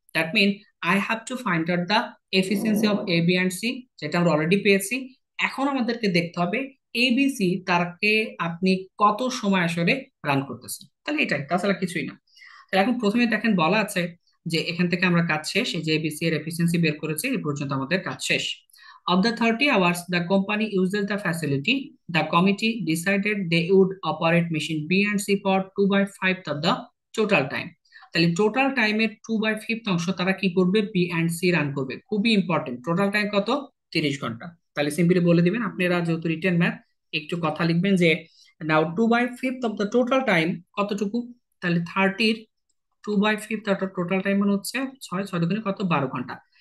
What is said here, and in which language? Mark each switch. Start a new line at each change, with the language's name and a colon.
English: that mean I have to find out the efficiency of A B and C,
Bangla: যেটা আমরা already পেয়েছি। এখন আমাদেরকে দেখতে হবে এবিসি তারকে আপনি কত সময় আসলে রান করতেছেন, তাহলে এটাই, তাছাড়া কিছুই না। তাহলে এখন প্রথমে দেখেন বলা আছে যে এখান থেকে আমরা কাজ শেষ, এই যে এবিসি এর এফিসিয়েন্সি বের করেছি, এই পর্যন্ত আমাদের কাজ শেষ।
English: Of the 30 hours the company uses the facility, the committee decided they would operate machine B and C for 2/5 of the total time.
Bangla: তাহলে টোটাল টাইমের 2/5 অংশ তারা কি করবে, বি অ্যান্ড সি রান করবে। খুবই ইম্পর্টেন্ট, টোটাল টাইম কত, 30 ঘন্টা। তাহলে সিম্পলি বলে দিবেন, আপনারা যেহেতু রিটেন ম্যাথ একটু কথা লিখবেন যে
English: now 2/5 of the total time
Bangla: কতটুকু, তাহলে 2/5 অর্থাৎ টোটাল টাইম মানে হচ্ছে 6 6 দুগুণে কত, 12 ঘন্টা।